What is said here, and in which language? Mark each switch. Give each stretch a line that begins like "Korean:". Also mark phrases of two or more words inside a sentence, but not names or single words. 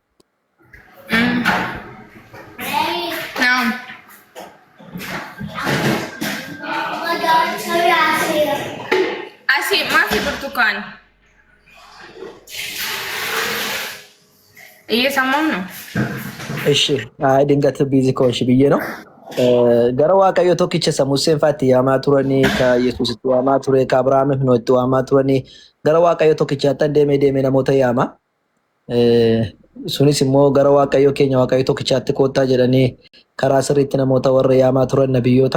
Oromo: Naam. Asii maafi burtukaan? Eeyyesammoom no? Ishi
Amharic: ድንገት ቢዚ ከሆንሽ ብዬ ነው።
Oromo: gara Waaqayyo tokkicha isa Museen fa'aatti yaamaa turanii, ka Yesuusitti waamaa ture, ka Abrahaamiif Nohitti waamaa turanii, gara Waaqayyo tokkichaatti deemee namoota yaama. Sunis immoo gara Waaqayyo keenya Waaqayyo tokkichaatti koottaa jedhanii karaa sirriitti namoota warra yaamaa turan nabiyyoota.